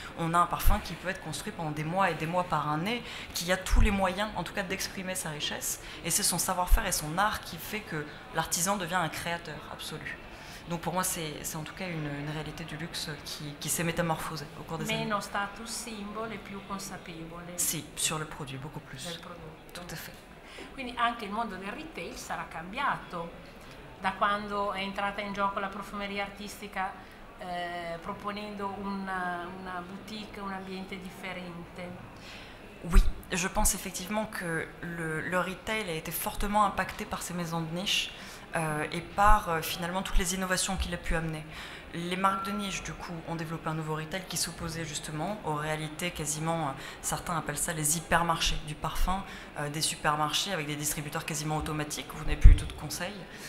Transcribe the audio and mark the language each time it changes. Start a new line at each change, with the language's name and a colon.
French: On a un parfum qui peut être construit pendant des mois et des mois par année, qui a tous les moyens, en tout cas, d'exprimer sa richesse, et c'est son savoir-faire et son art qui fait que l'artisan devient un créateur absolu. Donc pour moi, c'est en tout cas une réalité du luxe qui s'est métamorphosée au cours des années.
Italian: Meno status symbol e più consapevole.
French: Sì, sur le produit, beaucoup plus.
Italian: Del prodotto.
French: Tout à fait.
Italian: Quindi anche il mondo del retail sarà cambiato da quando è entrata in gioco la profumeria artistica, proponendo una boutique, un ambiente differente.
French: Oui, je pense effectivement que le retail a été fortement impacté par ces maisons de niche. et par finalement toutes les innovations qu'il a pu amener. Les marques de niche, du coup, ont développé un nouveau retail qui s'opposait justement aux réalités quasiment, certains appellent ça les hypermarchés du parfum, des supermarchés avec des distributeurs quasiment automatiques, où vous n'avez plus du tout de conseils.